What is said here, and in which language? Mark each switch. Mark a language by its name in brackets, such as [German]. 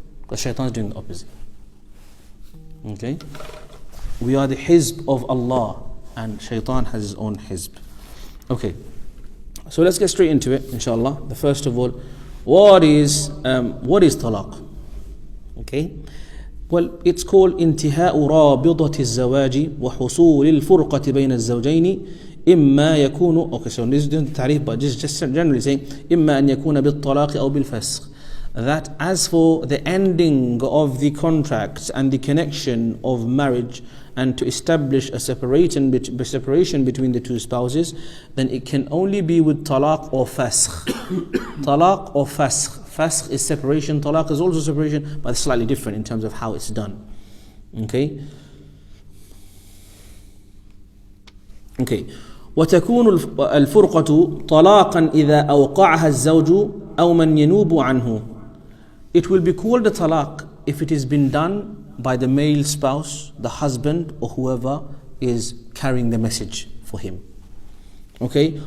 [English] Because Shaitan is doing the opposite. Okay? We are the hizb of Allah, and Shaitan has his own hizb. Okay. So let's get straight into it, inshallah. The first of all, what is talaq? Okay? Well, it's called [Arabic] انتهاء رابطة الزواج وحصول الفرقة بين الزوجين إما يكون. [English] Okay, so this is the تعريف, but just generally saying [Arabic] إما أن يكون بالطلاق أو بالفسخ. [English] That as for the ending of the contracts and the connection of marriage and to establish a separation between the two spouses, then it can only be with talaq or fasakh. Talaq or fasakh. Fasakh is separation, talaq is also separation, but it's slightly different in terms of how it's done. Okay? [Arabic] وتكون الفرقة طلاقا إذا أوقعها الزوج أو من ينوب عنه. [English] It will be called a talaq if it has been done by the male spouse, the husband, or whoever is carrying the message for him. Okay?